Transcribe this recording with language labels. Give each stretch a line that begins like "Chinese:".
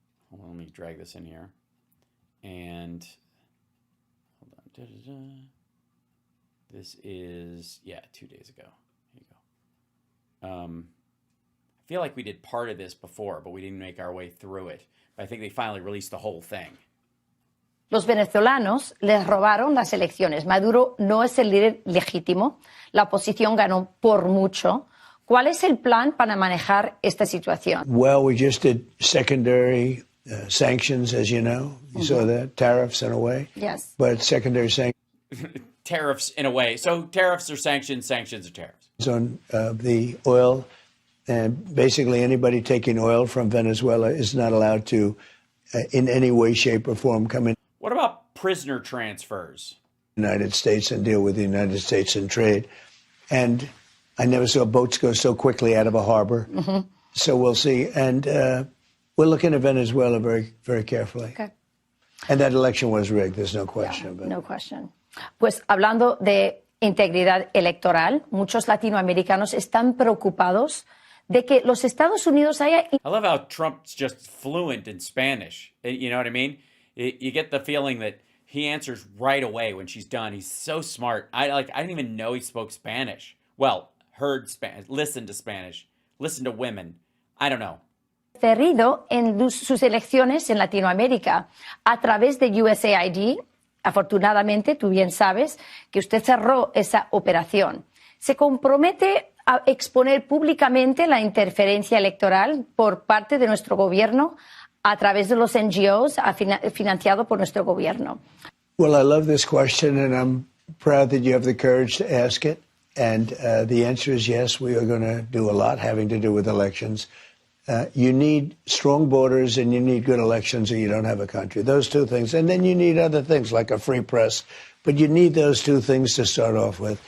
English: Hold on, let me drag this in here. And hold on. This is, 2 days ago. Here you go. I feel like we did part of this before, but we didn't make our way through it. But I think they finally released the whole thing.
Spanish: Los venezolanos les robaron las elecciones. Maduro no es el líder legítimo. La oposición ganó por mucho. ¿Cuál es el plan para manejar esta situación?
English: Well, we just did secondary sanctions, as you know. You saw that? Tariffs in a way. Yes. But secondary sanctions. Tariffs in a way. So tariffs are sanctions, sanctions are tariffs. On the oil. And basically anybody taking oil from Venezuela is not allowed to, in any way, shape, or form, come in. What about prisoner transfers? United States and deal with the United States in trade. And I never saw boats go so quickly out of a harbor. Mm-hmm. So we'll see. And we're looking at Venezuela very, very carefully. Okay. And that election was rigged. There's no question about it. No question.
Spanish: Pues hablando de integridad electoral, muchos latinoamericanos están preocupados de que los Estados Unidos haya...
English: I love how Trump's just fluent in Spanish. You know what I mean? You get the feeling that he answers right away when she's done. He's so smart. I didn't even know he spoke Spanish. Well, heard Spanish, listened to Spanish, listened to women. I don't know.
Spanish: Interferido en sus elecciones en Latinoamérica a través de USAID. Afortunadamente, tú bien sabes que usted cerró esa operación. Se compromete a exponer públicamente la interferencia electoral por parte de nuestro gobierno a través de los NGOs financiado por nuestro gobierno.
English: Well, I love this question, and I'm proud that you have the courage to ask it. And the answer is yes, we are going to do a lot having to do with elections. You need strong borders and you need good elections or you don't have a country. Those two things. And then you need other things like a free press. But you need those two things to start off with.